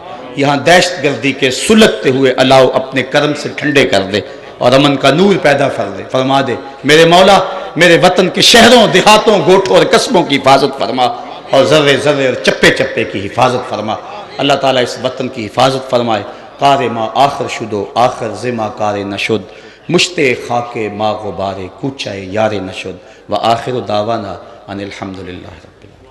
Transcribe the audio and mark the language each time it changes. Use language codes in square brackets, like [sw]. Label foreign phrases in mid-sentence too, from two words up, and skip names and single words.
[ur] یہاں دہشت گردی کے سلگتے ہوئے الاؤ اپنے کرم سے ٹھنڈے کر دے اور امن کا نور پیدا فرما دے۔ میرے مولا میرے وطن کے شہروں، دیہاتوں، گوٹھوں اور قصبوں کی حفاظت فرما، اور ذرے ذرے اور چپے چپے کی حفاظت فرما۔ اللہ تعالیٰ اس وطن کی حفاظت فرمائے۔ [fa] کار ما آخر شدو آخر زما کار نشد، مشتے خاک ما غبار کوچہ یار نشد، [ar] وآخر دعوانا ان الحمدللہ رب